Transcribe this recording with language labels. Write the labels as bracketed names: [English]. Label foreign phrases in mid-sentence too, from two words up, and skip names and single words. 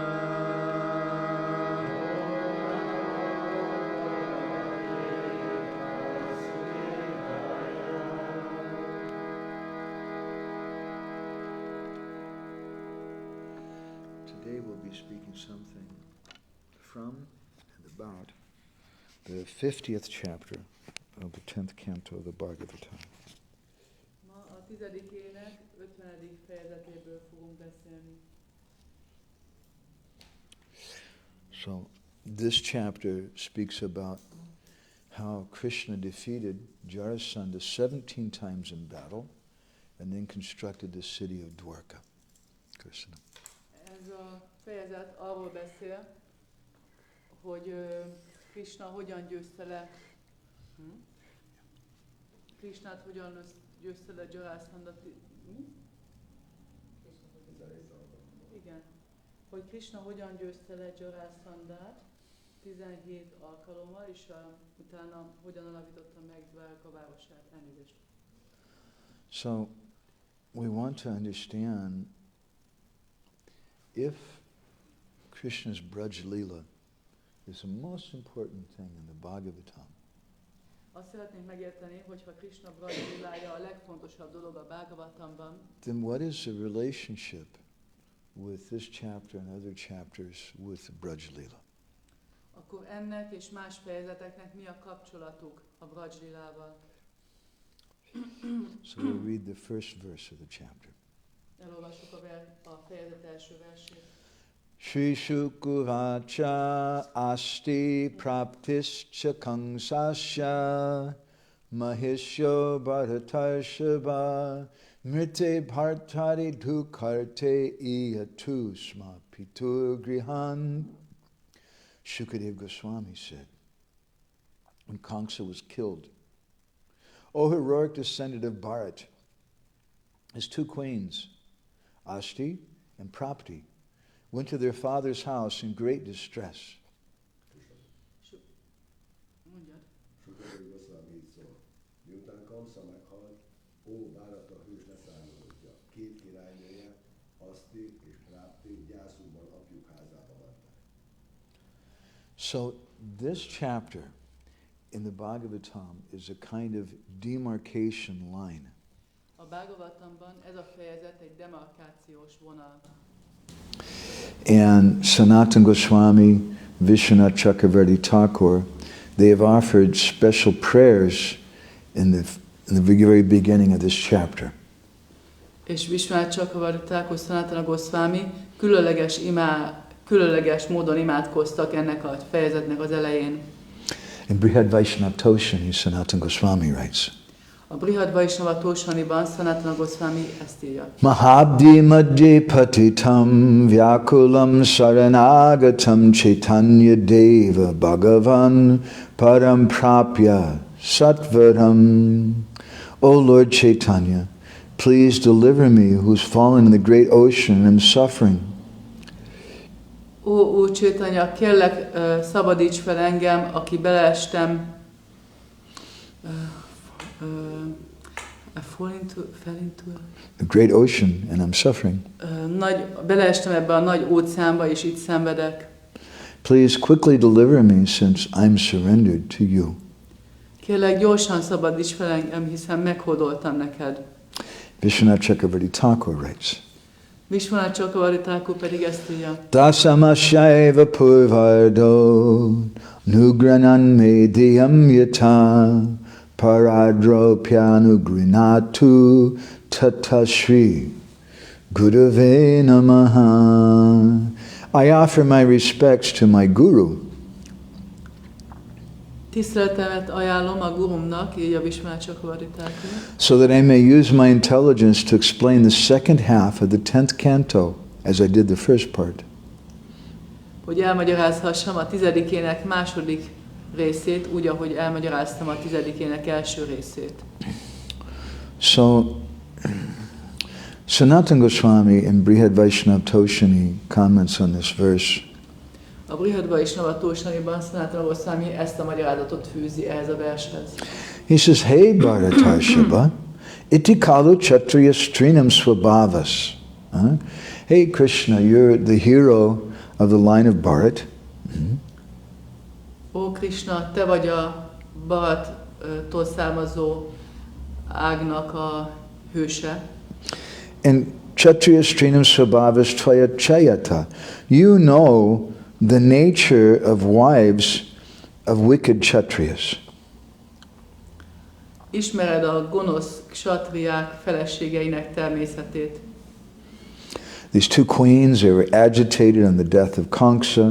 [English] Today we'll be speaking something from and about the 50th chapter of the 10th canto of the Bhagavatam. [Hungarian] Ma a 10. ének 50. fejezetéből fogunk beszélni. [English] So this chapter speaks about how Krishna defeated Jarasandha 17 times in battle and then constructed the city of Dwarka. Krishna. [Hungarian] Ez a fejezet arról beszél, hogy Krishna hogyan győzte le Krishnát hogyan győzte le Jarasandha. Igen. Hogy Krishna hogyan győzte le Jarasandhát 17 alkalommal, és utána hogyan alapította meg Dwarka városát. Elnézést. [English] So we want to understand if Krishna's Braj Leela is the most important thing in the Bhagavatam. [Hungarian] Azt szeretnénk megérteni, hogy ha Krishna Braj Leelája a legfontosabb dolog a Bhagavatamban, [English] then what is the relationship with this chapter and other chapters with the Braj Leela? [Hungarian] akkor ennek és más fejezeteknek mi a kapcsolatuk a Braj Leelával? [English] So we'll read the first verse of the chapter. [Hungarian] Elolvassuk a fejezet első versét. [Sanskrit] Shri Shukuvacha asti praptischa kangsasya mahishyo bharatarshava mrite bhartari dhukarte iyatu sma pitur grihan. [English] Shukadeva Goswami said, when Kamsa was killed, O heroic descendant of Bharat, his two queens, Asti and Prapti, went to their father's house in great distress. [Hungarian] Shukadeva Goswami így szól. Miután Kamsa meghalt, ó Bharata hős leszármazottja, két királynője, Asti és Prapti gyászukban apjuk házába mentek. [English] So this chapter in the Bhagavatam is a kind of demarcation line. [Hungarian] A Bhagavatamban ez a fejezet egy demarkációs vonal. [English] And Sanatana Goswami, Vishwanath Chakravarti Thakur, they have offered special prayers in the very beginning of this chapter. [Hungarian] És Vishwanath Chakravarti Thakur, Sanatana Goswami különleges módon imádkoztak ennek a fejezetnek az elején. [English] In Brihad Vaishnava Toshani, Sanatana Goswami writes, [Hungarian] A Brihad Vaishnava Toshaniban Sanatana Goswami ezt írja. [Sanskrit] Mahabdi madhye patitam vyakulam saranagatam chaitanya deva bhagavan param prapya satvaram. [English] O Lord Chaitanya, please deliver me who's fallen in the great ocean and am suffering. [Hungarian] Ó Chaitanya, kérlek, szabadíts fel engem, aki beleestem. [English] Fell into A great ocean and I'm suffering. [Hungarian] Beleestem ebbe a nagy óceánba, és itt szenvedek. [English] Please quickly deliver me since I'm surrendered to you. [Hungarian] Kérlek, gyorsan szabadíts fel engem, hiszen meghódoltam neked. [English] Vishwanath Chakravarti Thakur writes, [Hungarian] Vishwanath Chakravarti Thakur pedig ezt írja. [Sanskrit] Dasamashyaiva purvardo Nugranan mediyam yata paradropyanugrinatu tatashri Gurave namaha. [English] I offer my respects to my guru. [Hungarian] Tiszteletemet ajánlom a gurumnak, így a Vishwanath Chakravarti. [English] So that I may use my intelligence to explain the second half of the 10th canto, as I did the first part. [Hungarian] Hogy elmagyarázhassam a 10-ének második részét, úgy, ahogy elmagyaráztam a 10-ének első részét. [English] So, Sanatana Goswami in Brihad Vaishnava Toshani comments on this verse. [Hungarian] A Brihad Vaishnava Toshaniban Sanatana Goswami ezt a magyarázatot fűzi ehhez a vershez. [English] He says, [Sanskrit] Hey Bharatarshava, iti kalu kshatriya strinam svabhavas. [English] Hey Krishna, you're the hero of the line of Bharat. [Hungarian] Ó Krishna, te vagy a Bharattól származó ágnak a hőse. [Sanskrit] And kshatriya strinam svabhavas tvaya chayata. [English] You know the nature of wives of wicked kshatriyas. [Hungarian] Ismered a gonosz kshatriyák feleségeinek természetét. [English] These two queens, they were agitated on the death of Kamsa.